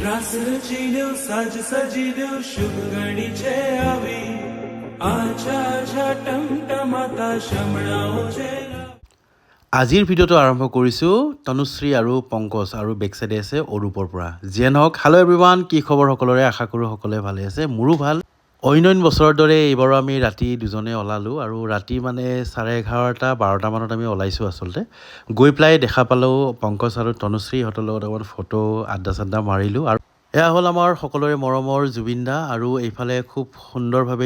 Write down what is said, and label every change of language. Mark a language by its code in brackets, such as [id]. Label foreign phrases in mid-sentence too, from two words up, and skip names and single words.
[gu] રાસ રચિલ્યો સાજ સજિલ્યો શુભ ઘડીચે આવી આછા આછા ટમટમાતા શમણાઓચે [as] আজিৰ ভিডিঅ'টো আৰম্ভ কৰিছোঁ তনুশ্ৰী আৰু পংকজ আৰু বেক সাইডে আছে অৰূপৰ পৰা যিয়ে নহওক [en] hello everyone [as] কি খবৰ সকলোৰে আশা কৰোঁ সকলোৱে ভালে আছে মোৰো ভাল অন্য বছৰৰ দৰে এইবাৰো আমি ৰাতি দুজনে ওলালোঁ আৰু ৰাতি মানে 11:30-12টা মানত আমি ওলাইছোঁ আচলতে গৈ পেলাই দেখা পালোঁ পংকজ আৰু তনুশ্ৰীহঁতৰ লগত অকণমান ফটো আড্ডা চাড্ডা মাৰিলোঁ আৰু এয়া হ'ল আমাৰ সকলোৰে মৰমৰ জুবিন দা আৰু এইফালে খুব সুন্দৰভাৱে